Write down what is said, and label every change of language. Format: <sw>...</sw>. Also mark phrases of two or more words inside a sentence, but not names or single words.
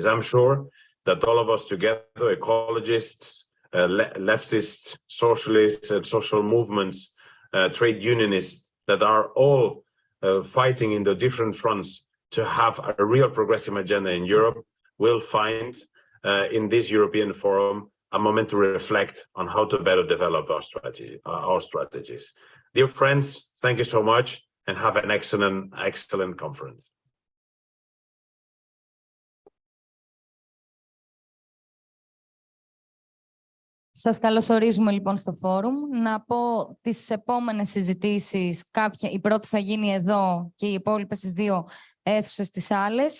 <en>I'm sure that all of us together, ecologists, leftists, socialists, and social movements, trade unionists, that are all fighting in the different fronts to have a real progressive agenda in Europe, will find in this European forum a moment to reflect on how to better develop our strategies. Dear friends, thank you so much and have an excellent conference.</en> <el>Σας καλωσορίζουμε λοιπόν στο φόρουμ. Να πω τις επόμενες συζητήσεις, η πρώτη θα γίνει εδώ και οι υπόλοιπες στις δύο αίθουσες στις άλλες.</el>